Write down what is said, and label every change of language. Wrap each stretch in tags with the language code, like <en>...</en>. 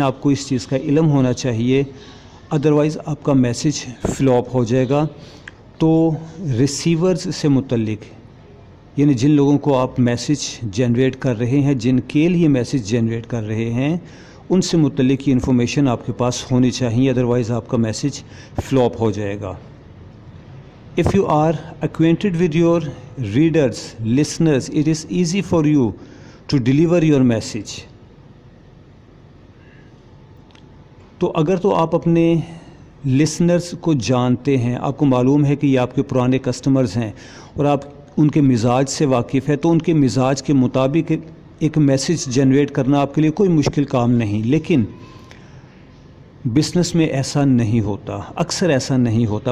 <ur>آپ کو اس چیز کا علم ہونا چاہیے, ادروائز آپ کا میسیج فلاپ ہو جائے گا. تو ریسیورز سے متعلق یعنی جن لوگوں کو آپ میسیج جنریٹ کر رہے ہیں, جن کے لیے میسیج جنریٹ کر رہے ہیں, ان سے متعلق یہ انفارمیشن آپ کے پاس ہونی چاہیے, ادروائز آپ کا میسیج فلاپ ہو جائے گا.</ur> <en>If you are acquainted with your readers, listeners, it is easy for you to deliver your message.</en> <ur>تو اگر تو آپ اپنے لسنرز کو جانتے ہیں, آپ کو معلوم ہے کہ یہ آپ کے پرانے کسٹمرز ہیں اور آپ ان کے مزاج سے واقف ہے, تو ان کے مزاج کے مطابق ایک میسیج جنریٹ کرنا آپ کے لیے کوئی مشکل کام نہیں. لیکن بزنس میں ایسا نہیں ہوتا, اکثر ایسا نہیں ہوتا.</ur>